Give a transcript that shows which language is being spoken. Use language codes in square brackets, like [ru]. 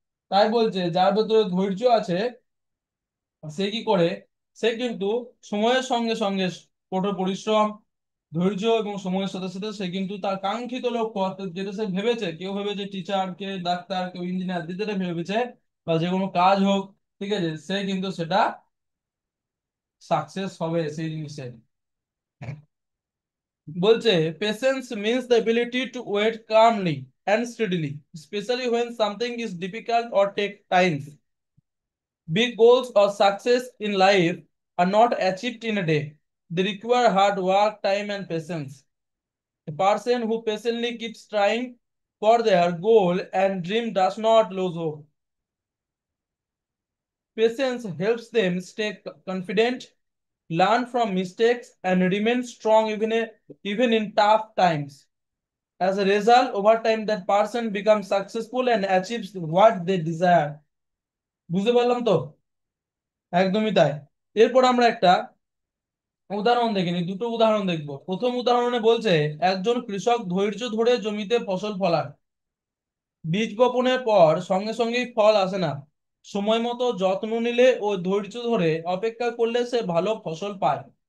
[bn] তাই বলছে যার ভেতরে ধৈর্য আছে সে কি করে, সে কিন্তু সময়ের সঙ্গে সঙ্গে কঠোর পরিশ্রম, ধৈর্য এবং সময়ের সাথে সাথে সে কিন্তু তার কাঙ্ক্ষিত লক্ষ্য, অর্থাৎ যেটা সে ভেবেছে, কেউ ভেবেছে টিচার, কে ডাক্তার, কেউ ইঞ্জিনিয়ার, যেটা ভেবেছে, বা যে কোনো কাজ হোক, ঠিক আছে, সে কিন্তু সেটা সাকসেস হবে সেই জিনিসে। [en] বলছে patience means the ability to wait calmly and steadily, specially when something is difficult or take time. Big goals or success in life are not achieved in a day. They require hard work, time, and patience. A person who patiently keeps trying for their goal and dream does not lose hope. Patience helps them stay confident, learn from mistakes, and remain strong even in tough times. As a result, over time, that person becomes successful and achieves what they desire. [bn] বুঝতে পারলাম তো? একদমই তাই। এরপর আমরা একটা উদাহরণ দেখে নিই, দুটো উদাহরণ দেখবো। প্রথম উদাহরণে বলছে একজন কৃষক ধৈর্য ধরে জমিতে ফসল ফলান। বীজ বপনের পর সঙ্গে সঙ্গেই ফল আসে না, সময় মতো যত্ন নিলে ও ধৈর্য ধরে অপেক্ষা করলে সে ভালো ফসল পায়।